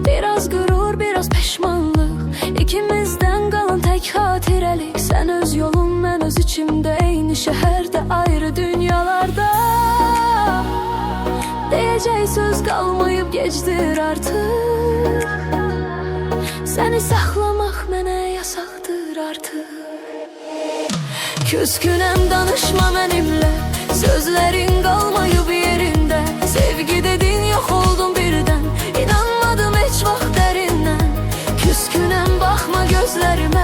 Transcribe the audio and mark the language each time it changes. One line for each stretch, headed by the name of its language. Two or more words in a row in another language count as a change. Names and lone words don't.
Turkish: Biraz gurur, biraz pişmanlık. İkimizden kalan tek hatirelik. Sen öz yolun, ben öz içimde. Eyni şehirde, ayrı dünyalarda. Diyeceği söz kalmayıp geçtir artık.
Azerbaijani: Seni saxlamaq mənə yasaqdır artıq. Küskünəm, danışma mənimlə. Sözlərin qalmayıb yerində. Sevgi dedin, yox oldun birdən. İnanmadım heç vaxt dərindən. Küskünəm, baxma gözlərimə.